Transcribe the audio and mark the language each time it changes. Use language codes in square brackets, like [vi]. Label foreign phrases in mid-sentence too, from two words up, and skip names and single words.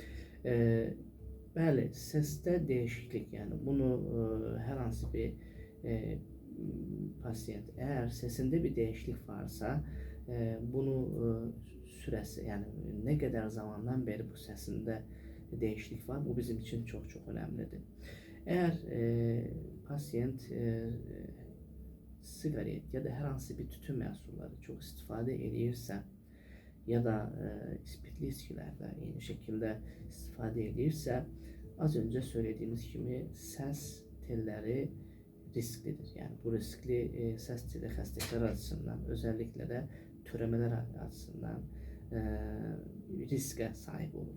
[az] Bəli, səsdə dəyişiklik, yəni bunu hər hansı bir pasiyent əgər səsində bir dəyişiklik varsa, bunu sürəsi, yəni nə qədər zamandan bəri bu səsində dəyişiklik var, bu bizim üçün çox önəmlidir. Əgər pasiyent siqaret ya da hər hansı bir tütün məhsulları çox istifadə edirsə, ya da spirtli [tr] içkilerden aynı şekilde istifade edilirse az önce söylediğimiz gibi ses telleri risklidir. Yani bu riskli ses teli xəstəliklər açısından, özellikle de törəmələr açısından riske sahip olur.